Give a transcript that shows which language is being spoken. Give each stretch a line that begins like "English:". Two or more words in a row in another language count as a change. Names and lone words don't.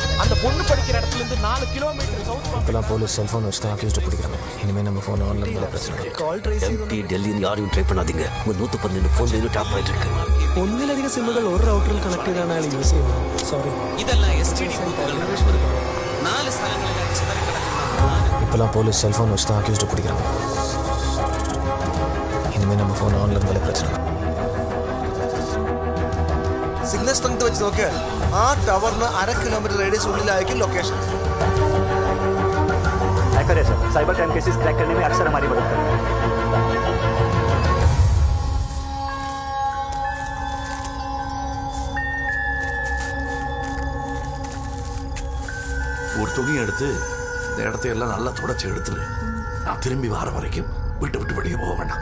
Tamil: அந்த பொண்ணு படிக்கிற இடத்துல இருந்து 4 கிலோமீட்டர் சவுத். இப்பெல்லாம்
English: police cellphone
Tamil: வச்சு தான் அக்யூஸ்ட் பிடிக்கிறாங்க. இனிமே நம்ம ஃபோன் ஆன்ல இருந்தாலே பிரச்சனை. எம்பி டெல்லின்னு யாரையும் ட்ரை பண்ணாதீங்க. உங்க 112
English: phone tap
Tamil: ஆயிட்டு இருக்கு.
Malayalam: ഒന്നിലധികം സിമ്മുകൾ ഒരു റൗട്ടറിൽ കണക്ട് ചെയ്താണ് യൂസ് ചെയ്യുന്നത്. സോറി.
Tamil: இதெல்லாம் எஸ்டிடி பூத்துகள்
Malayalam: 4 സ്ഥലങ്ങളിലായി ചിതറിക്കിടക്കുന്ന.
Tamil: இப்பெல்லாம்
English: police cellphone
Tamil: வச்சு தான் அக்யூஸ்ட் பிடிக்கிறாங்க. இனிமே நம்ம ஃபோன் ஆன்ல இருந்தாலே பிரச்சனை.
English: signal strength
Malayalam: വെച്ച് നോക്കിയാൽ ആ ടവറിന് 1/2
English: kilometre radius
Malayalam: ഉള്ളിലായിരിക്കും ലൊക്കേഷൻ.
Hindi: हैकर है सर.
English: cyber crime cases
Hindi: क्रैक करने में अक्सर हमारी मदद करते हैं.
Tamil: ஒரு துணி எடுத்து இந்த இடத்தையெல்லாம் நல்லா தொடச்சி எடுத்துரு. நான் திரும்பி வர வரைக்கும் வீட்டை விட்டு வெளியே போக வேண்டாம்.